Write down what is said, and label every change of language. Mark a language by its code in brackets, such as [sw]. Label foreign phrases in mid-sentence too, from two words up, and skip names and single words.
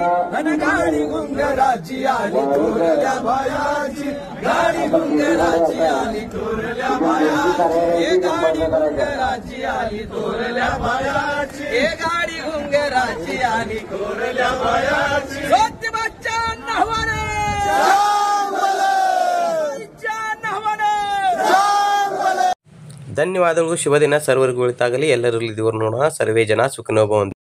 [mr] अन गाडी घुंगराची आली थोरल्या बायाची गाडी घुंगराची आली थोरल्या बायाची हे गाडी घुंगराची आली थोरल्या बायाची हे गाडी घुंगराची आली थोरल्या बायाची सोती बच्चा नहवाने [kn] ಧನ್ಯವಾದಗಳು. ಶುಭ ದಿನ ಸರ್ವರಿಗೂ ಒಳಿತಾಗಲಿ. ಎಲ್ಲರಲ್ಲಿ ದೇವರು ನೋಡೋಣ. [sa] सर्वे जन सुखिनो भवन्तु.